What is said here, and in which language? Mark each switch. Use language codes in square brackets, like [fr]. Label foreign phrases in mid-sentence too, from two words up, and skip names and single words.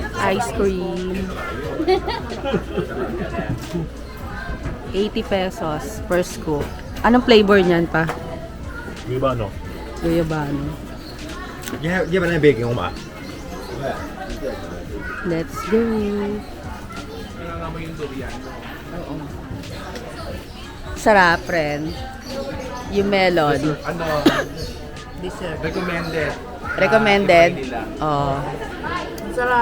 [en] ice cream. 80 pesos per scoop. [tl] Anong flavor niyan pa? Di ba ano? Guyabano. [zh] 要不然别给我买。 [en] Let's go. [tl] Nangangamoy yung durian. Sarap, friend. Yung melon. Ano, Dessert. recommended. Recommended. Try nila. Oh. Sarap.